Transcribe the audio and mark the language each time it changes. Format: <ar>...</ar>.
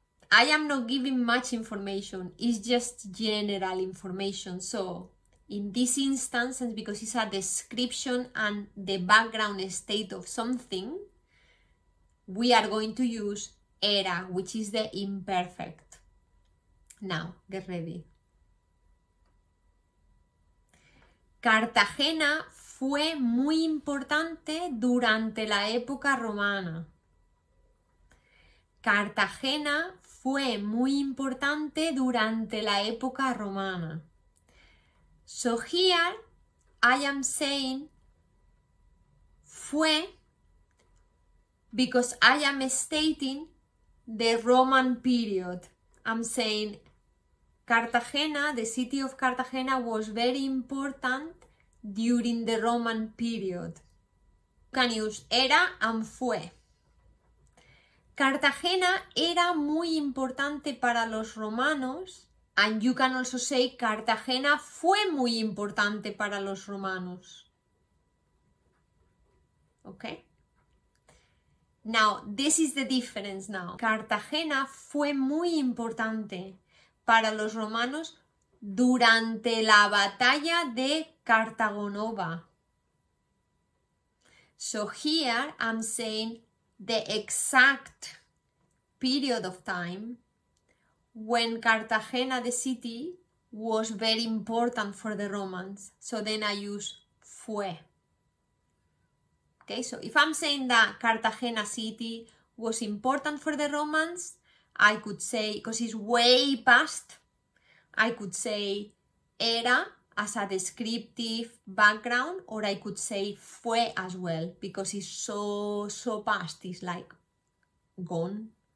<en>I am not giving much information. It's just general information. So in this instance, and because it's a description and the background state of something, we are going to use era, which is the imperfect. Now, get ready.</en> <es>Cartagena fue muy importante durante la época romana. Cartagena fue muy importante durante la época romana.</es> <en>So here I am saying fue because I am stating the Roman period. I'm saying Cartagena, the city of Cartagena, was very important during the Roman period. You can use era and fue.</en> <es>Cartagena era muy importante para los romanos,</es> <en>and you can also say</en> <es>Cartagena fue muy importante para los romanos.</es> <en>Okay? Now, this is the difference now.</en> <es>Cartagena fue muy importante para los romanos durante la batalla de Cartagonova.</es> <en>So here I'm saying the exact period of time when Cartagena, the city, was very important for the Romans. So then I use fue. Okay, so if I'm saying that Cartagena city was important for the Romans, I could say, because it's way past, I could say era as a descriptive background, or I could say fue as well, because it's so past, it's like gone.</en>